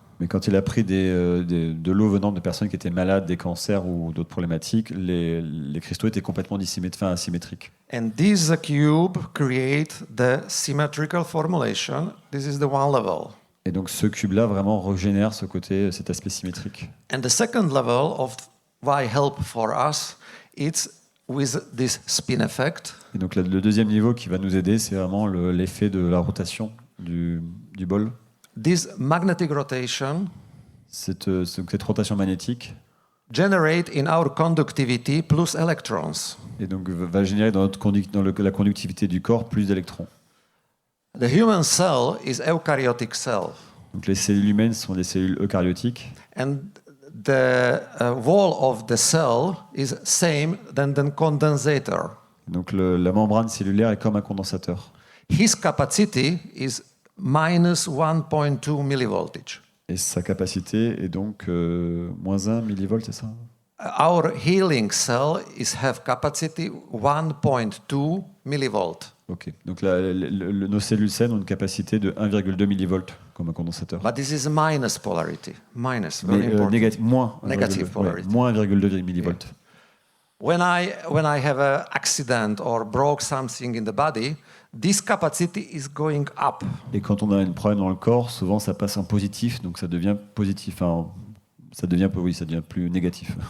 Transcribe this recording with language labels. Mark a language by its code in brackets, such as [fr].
[fr] Mais quand il a pris de l'eau venant de personnes qui étaient malades, des cancers ou d'autres problématiques, les cristaux étaient complètement asymétriques. [en] And this cube create the symmetrical formulation. This is the one level. [fr] Et donc ce cube-là vraiment régénère cet aspect symétrique. [en] And the second level of why help for us, it's with this spin effect. [fr] Et donc le deuxième niveau qui va nous aider, c'est vraiment l'effet de la rotation du bol. [en] This magnetic rotation [fr] Cette rotation magnétique [en] generate in our conductivity plus electrons. [fr] et donc va générer dans la conductivité du corps plus d'électrons. [en] The human cell is eukaryotic cell. [fr] Donc les cellules humaines sont des cellules eucaryotiques. [en] And the wall of the cell is same than the condensator. [fr] Donc la membrane cellulaire est comme un condensateur. [en] His capacity is minus 1.2 millivoltage. [fr] Et sa capacité est donc moins 1 millivolt, c'est ça? [en] Our healing cell have capacity 1.2 millivolt. Ok. [fr] Donc nos cellules saines ont une capacité de 1,2 millivolts comme un condensateur. [en] But this is minus polarity. Minus, very important. [fr] Moins [en] Negative polarity. [fr] Moins 1,2 millivolts. [en] When I have an accident or broke something in the body, this capacity is going up. [fr] Et quand on a un problème dans le corps, souvent ça passe en positif, donc ça devient positif. Enfin, ça devient plus négatif.